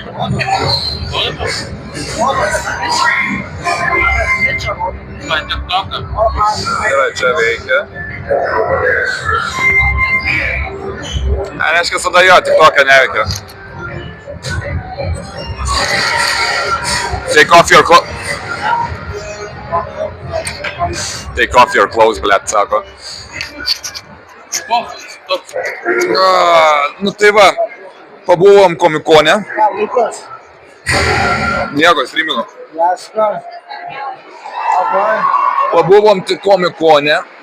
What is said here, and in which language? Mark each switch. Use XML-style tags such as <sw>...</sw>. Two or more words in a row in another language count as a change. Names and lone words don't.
<lt>Gerai, čia veikia. Reiškia, tada jo, tik tokia neveikia.</lt> <en>Take off your clothes,</en> <lt>blėt, sako. Nu tai va, pabuvom komikone. Nieko, streaminu. Pabuvom tik komikone.</lt>